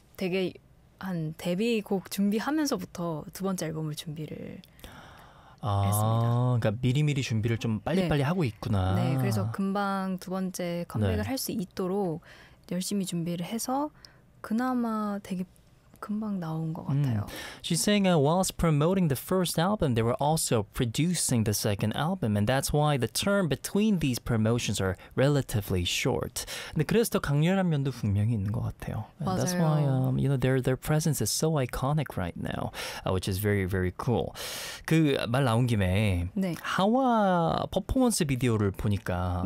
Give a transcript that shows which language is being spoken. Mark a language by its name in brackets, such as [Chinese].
[Korean] 되게 한 데뷔곡 준비하면서부터 두 번째 앨범을 준비를 했습니다. 그러니까 미리미리 준비를 좀 빨리빨리 네. 하고 있구나. 네. 그래서 금방 두 번째 컴백을 네. 할 수 있도록 열심히 준비를 해서 그나마 되게 금방 나온 것 같아요. [English] She's saying whilst promoting the first album, they were also producing the second album, and that's why the term between these promotions are relatively short. [Korean] 근데 그래서 더 강렬한 면도 분명히 있는 것 같아요. [English] And that's why you know their presence is so iconic right now, which is very very cool. [Korean] 그 말 나온 김에 네. 하와 퍼포먼스 비디오를 보니까